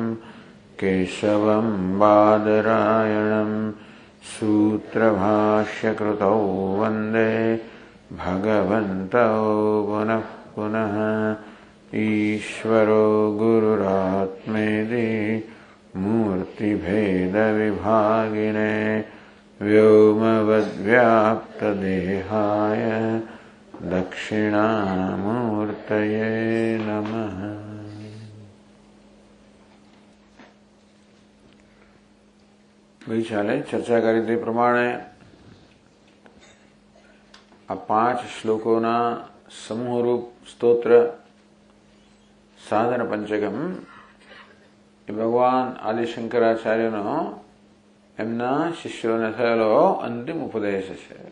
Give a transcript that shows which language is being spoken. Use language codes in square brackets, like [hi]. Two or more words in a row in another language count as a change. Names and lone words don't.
[sa] केशवं बादरायणं सूत्रभाष्यकृतौ वन्दे भगवन्तौ पुनः पुनः ईश्वरो गुरुरात्मेति मूर्तिभेदविभागिने व्योमवद्व्याप्तदेहाय दक्षिणामूर्तये नमः। [gu] ગઈકાલે ચર્ચા કરી તે પ્રમાણે આ 5 શ્લોકોના સમૂહરૂપ સ્તોત્ર સાધન પંચકમ એ ભગવાન આદિશંકરાચાર્યનો એમના શિષ્યોને થયેલો અંતિમ ઉપદેશ છે.